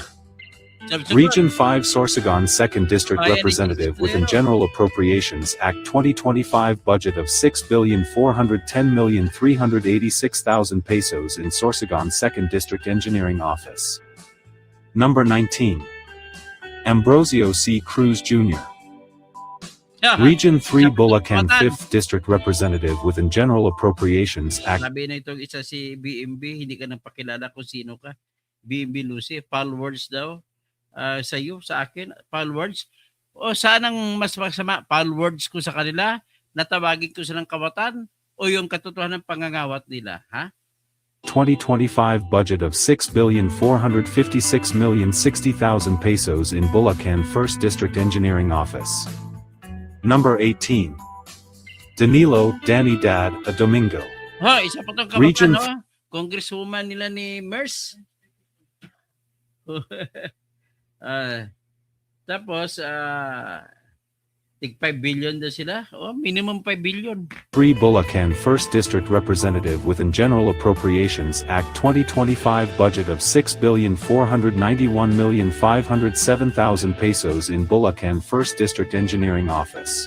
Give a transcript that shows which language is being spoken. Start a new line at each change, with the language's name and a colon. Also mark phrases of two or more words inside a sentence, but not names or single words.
English: Region 5 Sorsogon 2nd District Representative within General Appropriations Act 2025 budget of 6,410,386,000 pesos in Sorsogon 2nd District Engineering Office. Number 19. Ambrosio C. Cruz Jr., Region 3 Bulacan 5th District Representative within General Appropriations Act.
Filipino: Sabi na itong isa si BMB, hindi ka nang pakilala kung sino ka. BMB Lucy,
English: foul words
Filipino: daw sa iyo, sa akin,
English: foul words.
Filipino: O saan ang mas masama,
English: foul words
Filipino: ko sa kanila, natawagin ko silang kawatan, o yung katotohanan ng pangangawat nila, ha?
English: 2025 budget of 6,456,060,000 pesos in Bulacan 1st District Engineering Office. Number 18. Danilo Danny Dad A Domingo,
Filipino: Ha, isa pa itong
English: Region
Filipino: kawatan, no? Congresswoman nila ni MERS. Tapos, tig 5 billion daw sila. Oh, minimum 5 billion.
English: 3 Bulacan 1st District Representative within General Appropriations Act 2025 budget of 6,491,507,000 pesos in Bulacan 1st District Engineering Office.